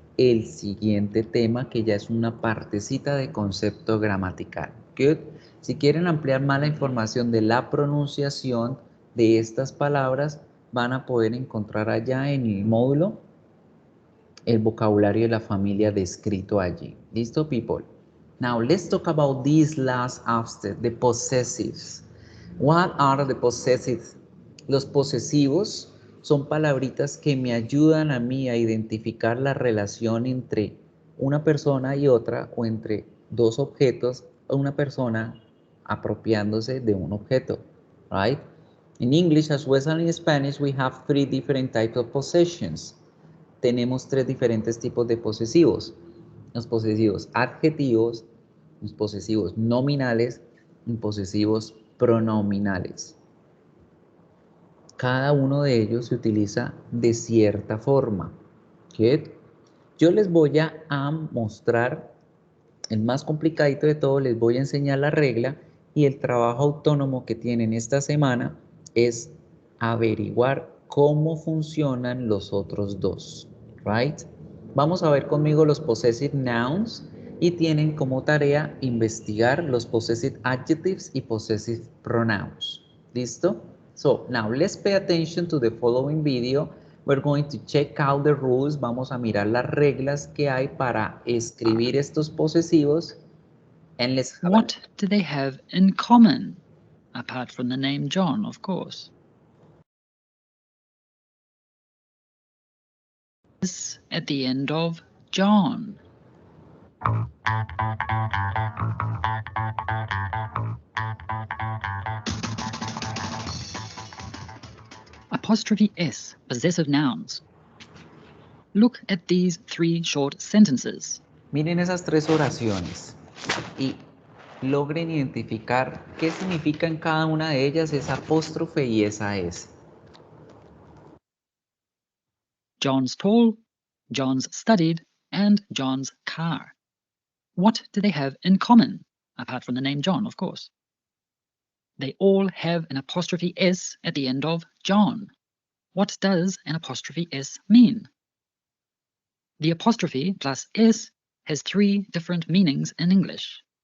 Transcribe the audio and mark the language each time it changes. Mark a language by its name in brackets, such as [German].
[Spanish] el siguiente tema, que ya es una partecita de concepto gramatical. [English] Good. [Spanish] Si quieren ampliar más la información de la pronunciación de estas palabras, van a poder encontrar allá en el módulo el vocabulario de la familia descrito allí. ¿Listo, people? [English] Now, let's talk about these last after, the possessives. What are the possessives? [Spanish] Los posesivos son palabritas que me ayudan a mí a identificar la relación entre una persona y otra, o entre dos objetos, o una persona apropiándose de un objeto, [English] right? In English as well as in Spanish, we have three different types of possessions. [Spanish] Tenemos tres diferentes tipos de posesivos. Los posesivos adjetivos, los posesivos nominales y posesivos pronominales. Cada uno de ellos se utiliza de cierta forma. [English] ¿Good? [Spanish] Yo les voy a mostrar el más complicadito de todo, les voy a enseñar la regla, y el trabajo autónomo que tienen esta semana es averiguar cómo funcionan los otros dos. [English] Right? [Spanish] Vamos a ver conmigo los possessive nouns y tienen como tarea investigar los possessive adjectives y possessive pronouns. ¿Listo? [English] So, now let's pay attention to the following video. We're going to check out the rules. [Spanish] Vamos a mirar las reglas que hay para escribir estos posesivos. [English] And let's have What do they have in common? Apart from the name John, of course. Is at the end of John. Apostrophe S, possessive nouns. Look at these three short sentences. [Spanish] Miren esas tres oraciones y logren identificar qué significa en cada una de ellas esa apóstrofe y esa S. [English] John's tall, John's studied, and John's car. What do they have in common? Apart from the name John, of course. They all have an apostrophe S at the end of John. What does an apostrophe S mean? The apostrophe plus S has three different meanings in English.